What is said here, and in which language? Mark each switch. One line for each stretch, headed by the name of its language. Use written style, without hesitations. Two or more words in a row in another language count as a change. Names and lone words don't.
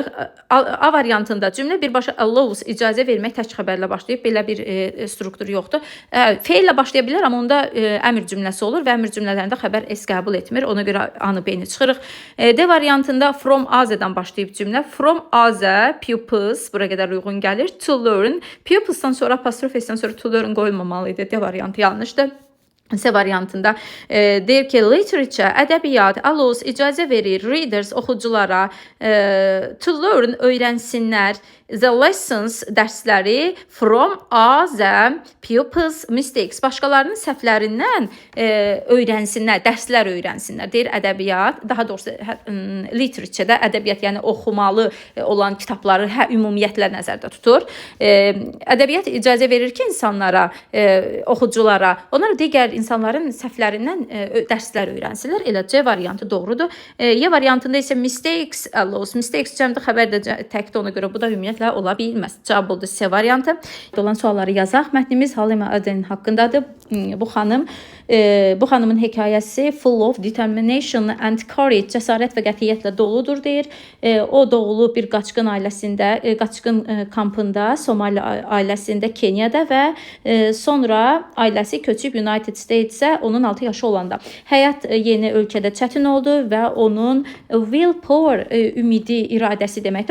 Azerbaijani: A variantında cümlə birbaşa allows, icazə vermək tək xəbərlə başlayıb, belə bir struktur yoxdur. Feillə başlaya bilər, amma onda əmr cümləsi olur və əmr cümlələrində xəbər S qəbul etmir. Ona görə A-nı, B-ni çıxırıq. D variantında from Aza-dan başlayıb cümlə.
English: From Aza, pupils,
Azerbaijani: bura qədər uyğun gəlir.
English: To learn,
Azerbaijani: pupilsdan sonra apostrof S-dən sonra
English: to learn
Azerbaijani: qoyulmamalı idi. D variantı yanlışdır. C variantında deyir ki, literature, ədəbiyyat, allows, icazə verir, readers, oxuculara,
English: to learn, öyrənsinlər, the lessons, dərsləri, from other pupils' mistakes,
Azerbaijani: başqalarının səhvlərindən öyrənsinlər, dərslər öyrənsinlər, deyir ədəbiyyat, daha doğrusu literature-də ədəbiyyat, yəni oxumalı olan kitabları ümumiyyətlə nəzərdə tutur. Ədəbiyyat icazə verir ki, insanlara, oxuculara, onlara digər insanların səhvlərindən dərslər öyrənsinlər. Elə C variantı doğrudur. Y variantında isə mistakes, allows, mistakes cəmdə xəbər də təkdir, ona görə bu da ümumiyyətlə ola bilməz. Cavab oldu C variantı. Olan sualları yazaq. Mətnimiz Halima Aden haqqındadır. Bu xanımın hekayəsi
English: full of determination and courage,
Azerbaijani: cəsarət və qətiyyətlə doludur deyir. O doğulub bir qaçqın ailəsində, qaçqın kampında, Somali ailəsində, Keniyada və sonra ailəsi köçüb United States-ə onun 6 yaşı olanda. Həyat yeni ölkədə çətin oldu və onun willpower, ümidi, iradəsi deməkdir.